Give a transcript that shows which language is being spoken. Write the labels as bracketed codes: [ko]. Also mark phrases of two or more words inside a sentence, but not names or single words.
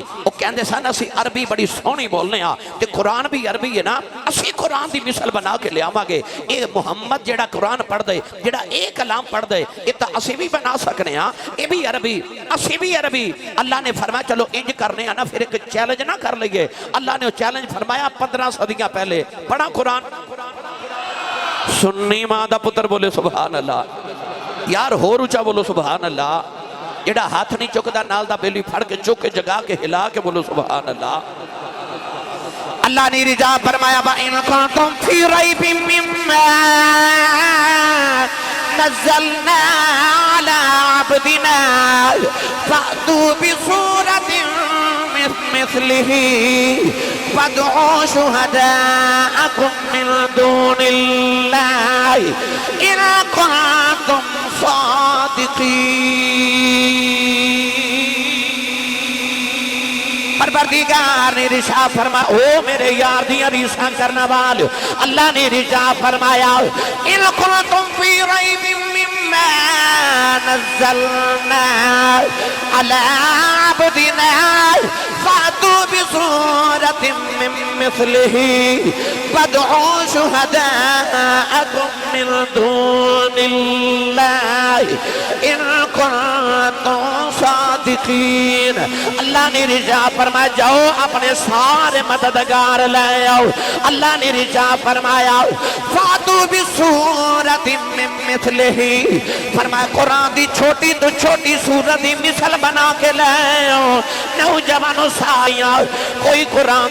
[pa] وہ کہندے سن اسی عربی بڑی سونی بولنے ہاں تے قرآن بھی عربی ہے نا اسی قرآن دی مثل بنا کے لے آما گے اے محمد جڑا قرآن پڑھ دے جڑا ایک کلام پڑھ دے یہ تا اسی بھی بنا سکنے ہاں اے بھی عربی اسی بھی عربی اللہ نے فرمایا چلو انج کرنے ہاں نا پھر ایک چیلنج نہ کر لئیے اللہ نے وہ چیلنج فرمایا 15 صدیاں پہلے پڑھا قرآن سنی ماں دا پتر بولے سبحان اللہ یار ہو روچا بولو سبحان اللہ جڑا ہاتھ نہیں چکدا نال دا بیلی پھڑ کے چک کے جگا کے ہلا کے بولو سبحان اللہ اللہ نے رجا فرمایا [ar] وَإِن كُنتُمْ فِي رَيْبٍ مِّمَّا نَزَّلْنَا عَلَىٰ عَبْدِنَا فَأْتُوا بِصُورَةٍ مِثْلِهِ فَادْعُوا شُهَدَاءَكُم مِّن دُونِ اللَّهِ إِن كُنتُمْ صَادِقِينَ [pa] پروردگار نے ارشاد فرمایا او میرے یار دیاں ریساں کرنا والے اللہ نے ارشاد فرمایا [ar] ان کنتم فی ریب مما نزلنا علی عبدنا فاتوا بصورت من مثلہ فادعوا شہداءکم من دون اللہ ان کنتم صادقین [pa] اللہ نے ارشاد فرمایا جاؤ اپنے سارے مددگار لے آؤ اللہ نے ارشاد فرمایا [ar] فاتو بصورت من مثلہ [pa] فرمایا قرآن دی چھوٹی تو چھوٹی صورت دی مثل بنا کے لے آؤ نوجوانوں سائیاں کوئی قرآن